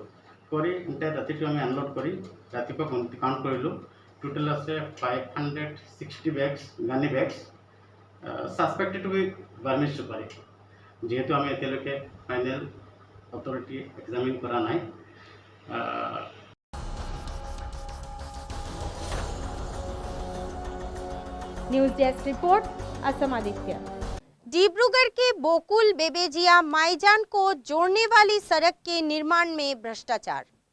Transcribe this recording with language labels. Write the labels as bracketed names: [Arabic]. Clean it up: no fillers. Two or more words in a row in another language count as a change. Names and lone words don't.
[Assamese] কৰি এতিয়া ৰাতিটো আমি আনলোড কৰি ৰাতিপুৱা কাউণ্ট কৰিলোঁ। [English] টোটেল আছে 560 bags gunny bags suspected to be Burmese চুপাৰী। [Assamese] যেহেতু আমি এতিয়ালৈকে [English] final authority examine [Assamese] কৰা নাই। [Hindi] न्यूज़ डेस्क रिपोर्ट, असम आदित्य। डिब्रूगढ़ के बोकुल बेबेजिया माईजान को जोड़ने वाली सड़क के निर्माण में भ्रष्टाचार।